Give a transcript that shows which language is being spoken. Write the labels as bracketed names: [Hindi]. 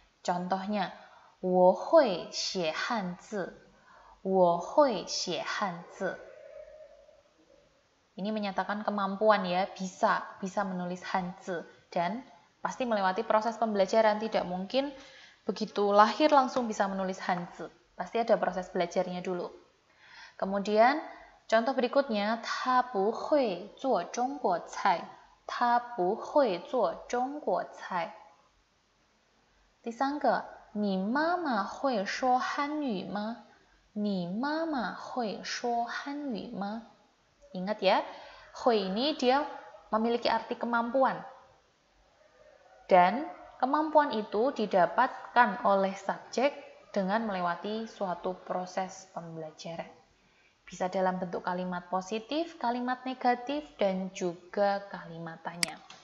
[Indonesian] Contohnya, [Chinese] 我会写汉字. 我会写汉字. [Indonesian] Ini menyatakan kemampuan ya, bisa menulis hanzi dan pasti melewati proses pembelajaran. Tidak mungkin begitu lahir langsung bisa menulis hanzi. Pasti ada proses belajarnya dulu. Kemudian contoh berikutnya, [Chinese] 他不会做中国菜. 他不会做中国菜.第三个，你妈妈会说汉语吗？你妈妈会说汉语吗？ [Indonesian] Ingat ya, hui ini dia memiliki arti kemampuan. Dan kemampuan itu didapatkan oleh subjek dengan melewati suatu proses pembelajaran. Bisa dalam bentuk kalimat positif, kalimat negatif, dan juga kalimat tanya.